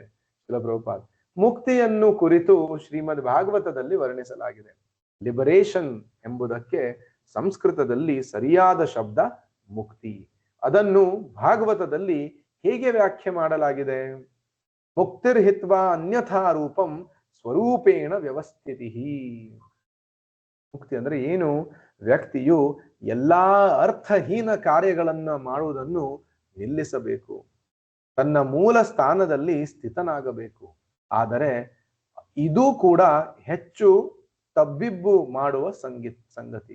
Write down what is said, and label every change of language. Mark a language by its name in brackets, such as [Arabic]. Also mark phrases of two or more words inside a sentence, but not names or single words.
[Kannada] ಶ್ರೀಲ ಪ್ರಭುಪಾದ್, ಮುಕ್ತಿಯನ್ನು ಕುರಿತು ಶ್ರೀಮದ್ ಭಾಗವತದಲ್ಲಿ ವರ್ಣಿಸಲಾಗಿದೆ. ಲಿಬರೇಷನ್ ಎಂಬುದಕ್ಕೆ ಸಂಸ್ಕೃತದಲ್ಲಿ ಸರಿಯಾದ ಶಬ್ದ ಮುಕ್ತಿ. ಅದನ್ನು ಭಾಗವತದಲ್ಲಿ ಹೇಗೆ ವ್ಯಾಖ್ಯೆ ಮಾಡಲಾಗಿದೆ? [Sanskrit] ಮುಕ್ತಿರ್ಹಿತ್ವಾ ಅನ್ಯಥಾ ರೂಪಂ ಸ್ವರೂಪೇಣ ವ್ಯವಸ್ಥಿತಿ. [Kannada] ಮುಕ್ತಿ ಅಂದ್ರೆ ಏನು? ವ್ಯಕ್ತಿಯು ಎಲ್ಲಾ ಅರ್ಥಹೀನ ಕಾರ್ಯಗಳನ್ನ ಮಾಡುವುದನ್ನು ನಿಲ್ಲಿಸಬೇಕು, ತನ್ನ ಮೂಲ ಸ್ಥಾನದಲ್ಲಿ ಸ್ಥಿತನಾಗಬೇಕು. ಆದರೆ ಇದು ಕೂಡ ಹೆಚ್ಚು ತಬ್ಬಿಬ್ಬು ಮಾಡುವ ಸಂಗತಿ.